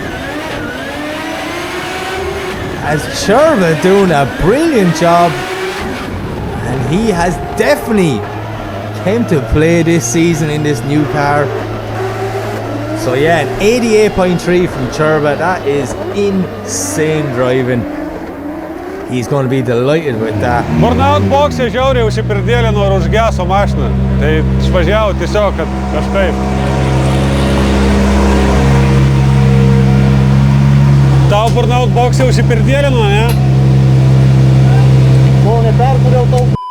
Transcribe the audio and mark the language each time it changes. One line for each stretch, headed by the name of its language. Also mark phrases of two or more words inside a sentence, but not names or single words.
English: As Churba doing a brilliant job, and he has definitely came to play this season in this new car. So yeah, an 88.3 from Churba, that is insane driving. He's going to be delighted with that.
Lithuanian: Burnout boxe žiauriai užsipirdėlino ir užgeso mašiną. Tai išvažiavau tiesiog, kad kažkaip. Tau burnout boxe užsipirdėlino, ne? Kol neperkūriau tau.